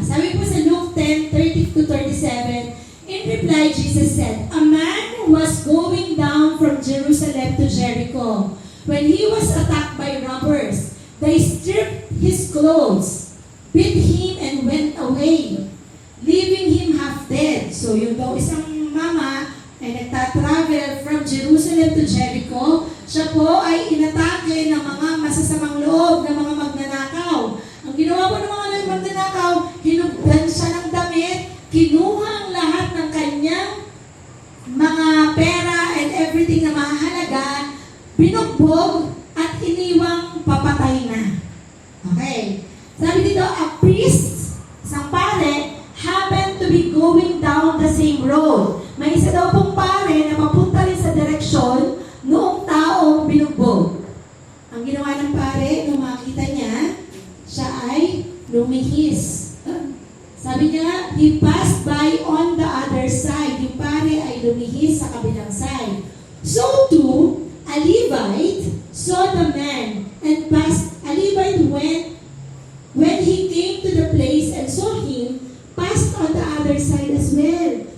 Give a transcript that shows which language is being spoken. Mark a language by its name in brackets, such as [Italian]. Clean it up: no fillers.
[Filipino] Sabi po sa [English] Luke 10:30-37, in reply, Jesus said, a man was going down from Jerusalem to Jericho when he was attacked by robbers. They stripped his clothes, beat him, and went away, leaving him half dead. [Filipino] So yung daw isang mama ay nagtatravel from Jerusalem to Jericho, siya po ay inatake ng mga masasamang loob ng mga magnanakaw. Ang ginawa po ng mga magnanakaw, hinugdan siya ng damit, kinuha ang lahat ng kanyang mga pera and everything na mahalaga, binugbog, at iniwang papatay na. Okay. [English] Sabi dito, a priest, [Filipino] isang pare, [English] happened to be going down the same road. [Filipino] May isa daw pong pare na mapunta rin sa direksyon noong taong binugbog. Ang ginawa ng pare, nung makita niya, siya ay lumihis. Sabi niya, [English] he passed by on the other side. [Filipino] Yung pare ay lumihis sa kabilang side. [English] So too, a Levite saw the man and passed. A Levite when he came to the place and saw him, passed on the other side as well.